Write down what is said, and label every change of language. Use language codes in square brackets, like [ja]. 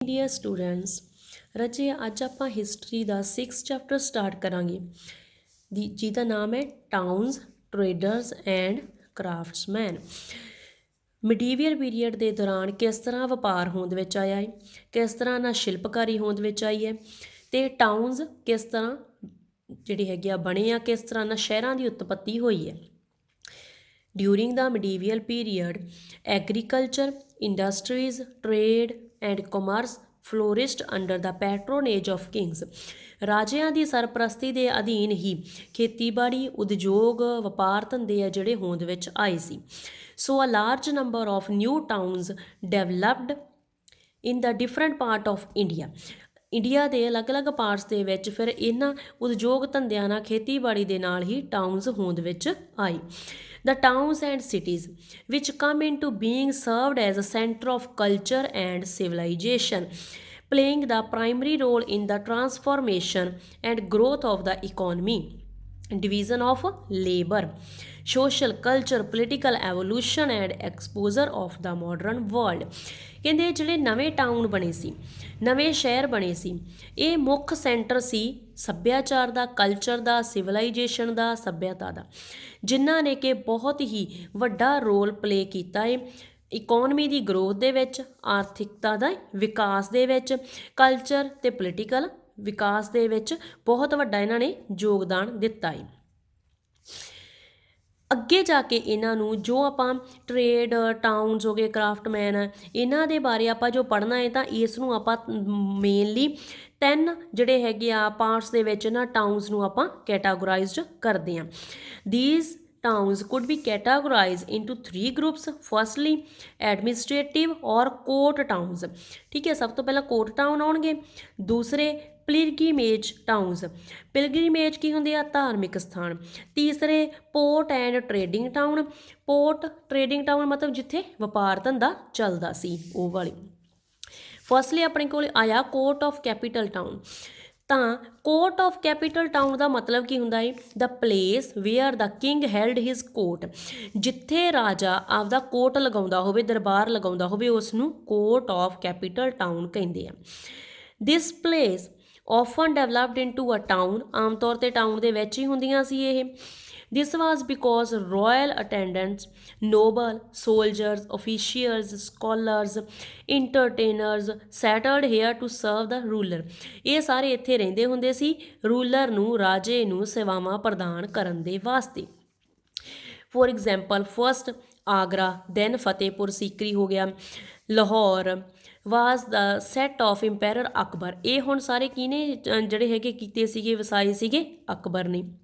[pa] Dear students, ਰਾਜੇ ਅੱਜ ਆਪਾਂ ਹਿਸਟਰੀ ਦਾ 6th ਚੈਪਟਰ ਸਟਾਰਟ ਕਰਾਂਗੇ ਜਿਹਦਾ ਨਾਮ ਹੈ towns, traders and craftsman. ਮਿਡੀਵੀਅਲ period ਦੇ ਦੌਰਾਨ ਕਿਸ ਤਰ੍ਹਾਂ ਵਪਾਰ ਹੋਂਦ ਵਿੱਚ ਆਇਆ ਹੈ, ਕਿਸ ਤਰ੍ਹਾਂ ਨਾਲ ਸ਼ਿਲਪਕਾਰੀ ਹੋਂਦ ਵਿੱਚ ਆਈ ਹੈ, ਅਤੇ ਟਾਊਨਸ ਕਿਸ ਤਰ੍ਹਾਂ ਜਿਹੜੇ ਹੈਗੇ ਆ ਬਣੇ ਆ, ਕਿਸ ਤਰ੍ਹਾਂ ਨਾਲ ਸ਼ਹਿਰਾਂ ਦੀ ਉਤਪੱਤੀ ਹੋਈ ਹੈ। [en] During the medieval period, agriculture, industries, trade and commerce flourished under the patronage of kings. [pa] ਰਾਜਿਆਂ ਦੀ ਸਰਪ੍ਰਸਤੀ ਦੇ ਅਧੀਨ ਹੀ ਖੇਤੀਬਾੜੀ, ਉਦਯੋਗ, ਵਪਾਰ ਧੰਦੇ ਆ ਜਿਹੜੇ ਹੋਂਦ ਵਿੱਚ ਆਏ ਸੀ। [en] So a large number of new towns developed in the different part of India. [pa] India ਦੇ ਅਲੱਗ-ਅਲੱਗ ਪਾਰਟਸ ਦੇ ਵਿੱਚ ਫਿਰ ਇਹਨਾਂ ਉਦਯੋਗ ਧੰਦਿਆਂ ਨਾਲ, ਖੇਤੀਬਾੜੀ ਦੇ ਨਾਲ ਹੀ ਟਾਊਨਸ ਹੋਂਦ ਵਿੱਚ ਆਏ। [en] The towns and cities which come into being served as a center of culture and civilization, playing the primary role in the transformation and growth of the economy, division of labor, social, culture, political evolution and exposure of the modern world। [pa] ਕਹਿੰਦੇ ਜਿਹੜੇ ਨਵੇਂ town ਬਣੇ ਸੀ, ਨਵੇਂ ਸ਼ਹਿਰ ਬਣੇ ਸੀ, ਇਹ ਮੁੱਖ centre ਸੀ ਸੱਭਿਆਚਾਰ ਦਾ, ਕਲਚਰ ਦਾ, ਸਿਵਲਾਈਜੇਸ਼ਨ ਦਾ, ਸੱਭਿਅਤਾ ਦਾ, ਜਿਨ੍ਹਾਂ ਨੇ ਕਿ ਬਹੁਤ ਹੀ ਵੱਡਾ ਰੋਲ ਪਲੇ ਕੀਤਾ ਹੈ ਇਕੋਨਮੀ ਦੀ ਗਰੋਥ ਦੇ ਵਿੱਚ, ਆਰਥਿਕਤਾ ਦਾ ਵਿਕਾਸ ਦੇ ਵਿੱਚ, ਕਲਚਰ ਅਤੇ ਪੋਲੀਟੀਕਲ ਵਿਕਾਸ ਦੇ ਵਿੱਚ ਬਹੁਤ ਵੱਡਾ ਇਹਨਾਂ ਨੇ ਯੋਗਦਾਨ ਦਿੱਤਾ ਹੈ। ਅੱਗੇ ਜਾ ਕੇ ਇਹਨਾਂ ਨੂੰ ਜੋ ਆਪਾਂ ਟਰੇਡ, ਟਾਊਨਸ ਹੋ ਗਏ, ਕਰਾਫਟਮੈਨ, ਇਹਨਾਂ ਦੇ ਬਾਰੇ ਆਪਾਂ ਜੋ ਪੜ੍ਹਨਾ ਹੈ ਤਾਂ ਇਸ ਨੂੰ ਆਪਾਂ ਮੇਨਲੀ 3 ਜਿਹੜੇ ਹੈਗੇ ਆ ਪਾਰਟਸ ਦੇ ਵਿੱਚ ਨਾ ਟਾਊਨਸ ਨੂੰ ਆਪਾਂ ਕੈਟਾਗੋਰਾਈਜ਼ਡ ਕਰਦੇ ਹਾਂ। [en] These towns could be categorized into 3 groups. Firstly, administrative or court towns। [pa] ਠੀਕ ਹੈ, ਸਭ ਤੋਂ ਪਹਿਲਾਂ ਕੋਰਟ ਟਾਊਨ ਆਉਣਗੇ। ਦੂਸਰੇ ਪਿਲਗ੍ਰਿਮੇਜ ਟਾਊਨਸ। ਪਿਲਗ੍ਰਿਮੇਜ ਕੀ ਹੁੰਦੇ ਆ? ਧਾਰਮਿਕ ਸਥਾਨ। ਤੀਸਰੇ port and trading town. Port trading town ਮਤਲਬ ਜਿੱਥੇ ਵਪਾਰ ਧੰਦਾ ਚੱਲਦਾ ਸੀ, ਉਹ ਵਾਲੀ। ਫਸਟਲੀ ਆਪਣੇ ਕੋਲ ਆਇਆ ਕੋਰਟ ਆਫ ਕੈਪੀਟਲ ਟਾਊਨ। ਤਾਂ ਕੋਰਟ ਆਫ ਕੈਪੀਟਲ ਟਾਊਨ ਦਾ ਮਤਲਬ ਕੀ ਹੁੰਦਾ ਹੈ? [en] The place where the king held his court. [pa] ਜਿੱਥੇ ਰਾਜਾ ਆਪਦਾ ਕੋਰਟ ਲਗਾਉਂਦਾ ਹੋਵੇ, ਦਰਬਾਰ ਲਗਾਉਂਦਾ ਹੋਵੇ, ਉਸ ਨੂੰ ਕੋਰਟ ਆਫ ਕੈਪੀਟਲ ਟਾਊਨ ਕਹਿੰਦੇ ਆ। [en] this place often developed into a town, [pa] ਆਮ ਤੌਰ 'ਤੇ ਟਾਊਨ ਦੇ ਵਿੱਚ ਹੀ ਹੁੰਦੀਆਂ ਸੀ ਇਹ। [en] This was because royal attendants, noble, soldiers, officials, scholars, entertainers settled here to serve the ruler। [pa] ਇਹ ਸਾਰੇ ਇੱਥੇ ਰਹਿੰਦੇ ਹੁੰਦੇ ਸੀ ਰੂਲਰ ਨੂੰ, ਰਾਜੇ ਨੂੰ ਸੇਵਾਵਾਂ ਪ੍ਰਦਾਨ ਕਰਨ ਦੇ ਵਾਸਤੇ। [en] for example, first Agra, then Fatehpur Sikri [pa] ਹੋ ਗਿਆ, [en] Lahore was the seat of emperor Akbar. [pa] ਇਹ ਹੁਣ ਸਾਰੇ ਕਿਹਨੇ ਜਿਹੜੇ ਹੈਗੇ ਕੀਤੇ ਸੀਗੇ, ਵਸਾਏ ਸੀਗੇ ਅਕਬਰ ਨੇ।